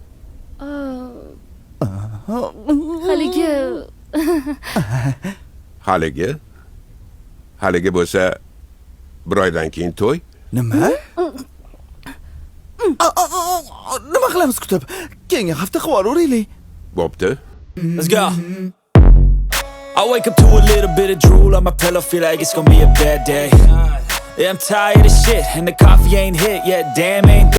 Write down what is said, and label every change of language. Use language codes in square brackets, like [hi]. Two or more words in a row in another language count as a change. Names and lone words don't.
[uz] Haligi Haligi bo'lsa, bir oydan keyin to'y. Nima? Nima qilamiz kutib? Keyingi hafta qilib olavering. Bo'pti. [en] Let's go. I wake up to a little bit of drool on my pillow, feel like it's gonna be a bad day. Yeah, I'm tired of shit, and the coffee ain't hit yet, damn ain't